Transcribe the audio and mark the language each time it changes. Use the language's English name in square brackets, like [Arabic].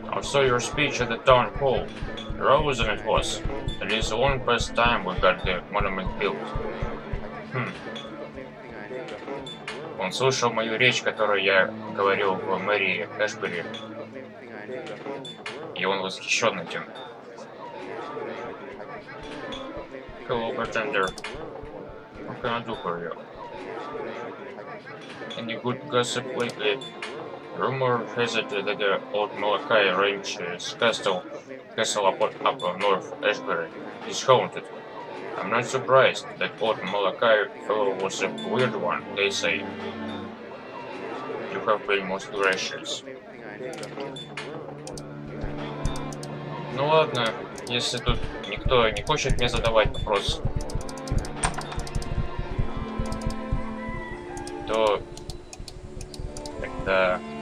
[English] saw your speech at the town hall. Rousing it was. It is one past time we got the monument built. [Russian] Он слышал мою речь, которую я говорил в мэрии Эшбери, и он восхищен этим. [English] Hello, bartender. What can I do for you? Any good gossip lately? Rumor has it that the old Malachi Ranch's castle up north Ashbury is haunted. I'm not surprised. That old Malachi fellow was a weird one, they say. You have been most gracious. [Russian] Ну ладно, если тут никто не хочет мне задавать вопрос, то тогда...